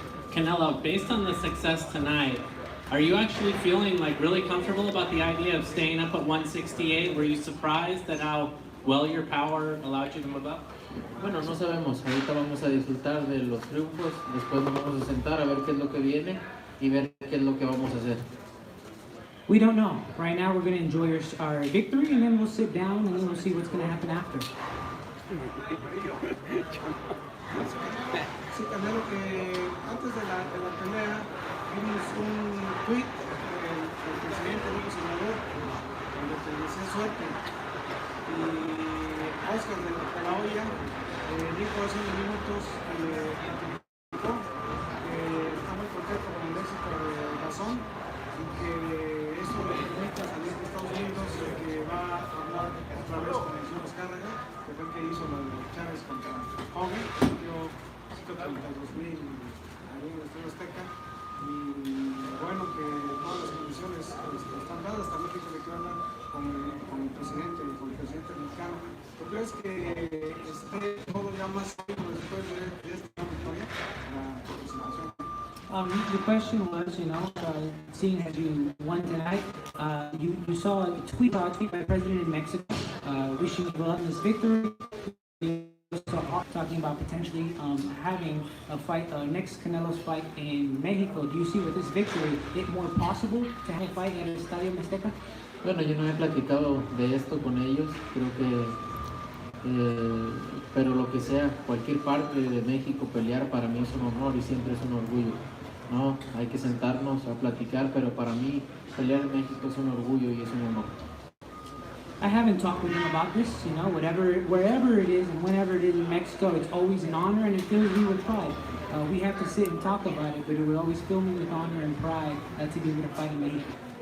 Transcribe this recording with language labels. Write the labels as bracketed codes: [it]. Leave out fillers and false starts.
[en] Canelo, based on the success tonight, are you actually feeling really comfortable about the idea of staying up at 168? Were you surprised at how well your power allowed you to move up? [es] Bueno, no sabemos, ahorita vamos a disfrutar de los triunfos, después nos vamos a sentar a ver qué es lo que viene y ver qué es lo que vamos a hacer. [en] We don't know. Right now we're going to enjoy our victory, and then we'll sit down and then we'll see what's going to happen after. [es] Sí, Canelo, que antes de la pelea vimos un tweet del presidente López Obrador donde te desea suerte. Y Oscar de la Hoya dijo hace unos minutos que está muy contento con el éxito de DAZN y que eso le permite salir de Estados Unidos y que va a hablar otra vez con el señor Azcárraga, que fue el que hizo la de Chávez contra KOing, dio 132,000 ahí en el Estadio Azteca. Y bueno, que todas las condiciones están dadas, también dijo que hablar con el presidente mexicano. ¿Tú crees que esté todo ya más sólido después de esta victoria? La presentación. [en] The question was, seeing as you won tonight, you saw a tweet by President in Mexico wishing you well in this victory. Talking about potentially having a fight, next Canelo's fight in Mexico. Do you see with this victory it more possible to have a fight at el Estadio Azteca? [es] Bueno, yo no he platicado de esto con ellos, creo que, pero lo que sea, cualquier parte de México pelear para mí es un honor y siempre es un orgullo, ¿no? Hay que sentarnos a platicar, pero para mí pelear en México es un orgullo y es un honor. [en] I haven't talked with him about this, wherever it is and whenever it is in Mexico, it's always an honor and it fills me with pride. We have to sit and talk about it, but it would always fill me with honor and pride to be able to fight in Mexico.